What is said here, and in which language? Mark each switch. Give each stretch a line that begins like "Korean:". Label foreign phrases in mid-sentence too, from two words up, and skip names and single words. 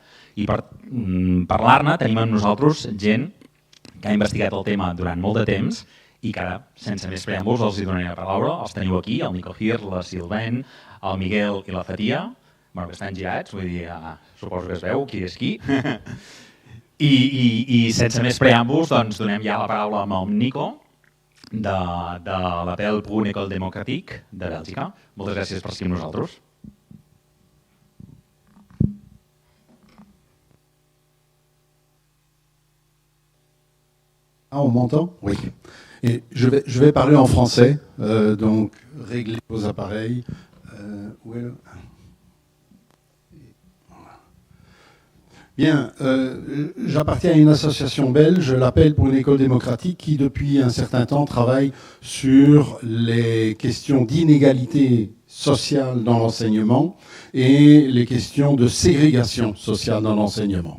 Catalan: I per parlar-ne tenim amb nosaltres gent que ha investigat el tema durant molt de temps i que ara, sense més preàmbuls, els hi donaré la paraula. Els teniu aquí, el Nico Gir, la Silven, el Miguel i la Fatia, que estan girats, vull dir, suposo que es veu qui és qui. I sense més preàmbuls, doncs donem ja la paraula amb el Nico, de l'Appel pour une école démocratique de Bèlgica. Moltes gràcies per estar amb nosaltres.
French: Ah, on m'entend? Oui. Et je vais parler en français, donc réglez vos appareils. Bien, j'appartiens à une association belge, l'Appel pour une école démocratique, qui depuis un certain temps travaille sur les questions d'inégalité sociale dans l'enseignement et les questions de ségrégation sociale dans l'enseignement.